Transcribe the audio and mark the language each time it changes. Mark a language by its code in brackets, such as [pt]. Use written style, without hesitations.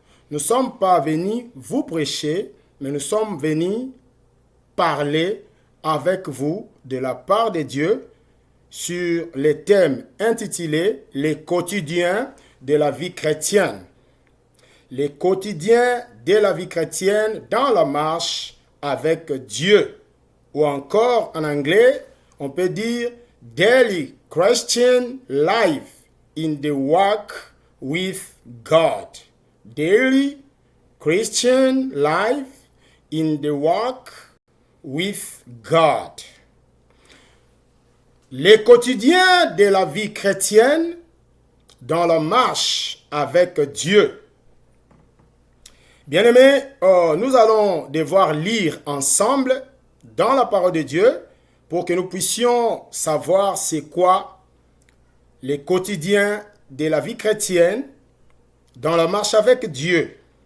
[fr] Nous ne sommes pas venus vous prêcher, mais nous sommes venus parler avec vous de la part de Dieu sur les thèmes intitulés « Les quotidiens de la vie chrétienne ». Les quotidiens de la vie chrétienne dans la marche avec Dieu. Ou encore, en anglais, on peut dire « [en] Daily Christian Life in the Walk with God ». Daily Christian Life in the Walk with God. [fr] Les quotidiens de la vie chrétienne dans la marche avec Dieu. Bien-aimés, nous allons devoir lire ensemble dans la parole de Dieu pour que nous puissions savoir c'est quoi les quotidiens de la vie chrétienne dans la marche avec Dieu.